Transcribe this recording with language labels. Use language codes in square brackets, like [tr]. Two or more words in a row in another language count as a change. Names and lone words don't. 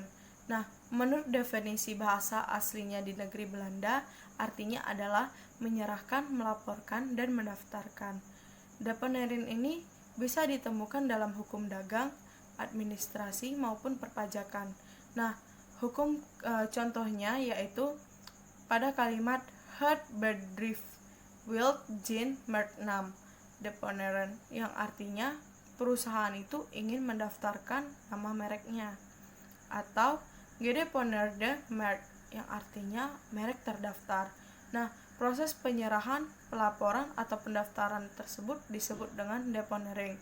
[id] Nah, menurut definisi bahasa aslinya di negeri Belanda, artinya adalah menyerahkan, melaporkan, dan mendaftarkan. Deponering ini bisa ditemukan dalam hukum dagang, administrasi, maupun perpajakan. Nah, hukum contohnya yaitu pada kalimat [nl] Het bedrijf wil geen merknaam deponeren, [id] yang artinya perusahaan itu ingin mendaftarkan nama mereknya, atau [nl] gedeponeerde merk, [id] yang artinya merek terdaftar. Nah, proses penyerahan, pelaporan, atau pendaftaran tersebut disebut dengan deponering.